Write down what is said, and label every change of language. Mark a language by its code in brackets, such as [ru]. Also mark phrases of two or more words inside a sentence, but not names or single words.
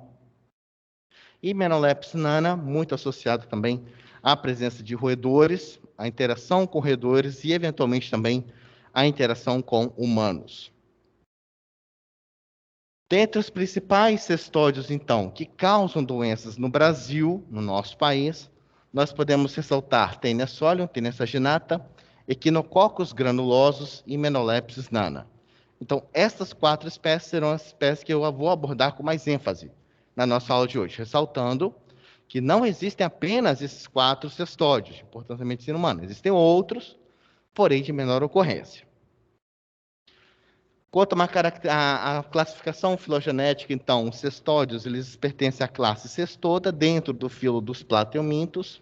[pt] E Hymenoptera nana, muito associado também à presença de roedores, a interação com roedores e, eventualmente, também a interação com humanos. Dentre os principais cestóides, então, que causam doenças no Brasil, no nosso país, nós podemos ressaltar Taenia solium, Taenia saginata, Echinococcus granulosos e Menolepsis nana. Então, essas 4 espécies serão as espécies que eu vou abordar com mais ênfase na nossa aula de hoje, ressaltando que não existem apenas esses 4 cestódios de importância da medicina humana, existem outros, porém de menor ocorrência. Quanto a classificação filogenética, então, os cestódios, eles pertencem à classe Cestoda, dentro do filo dos plateumintos.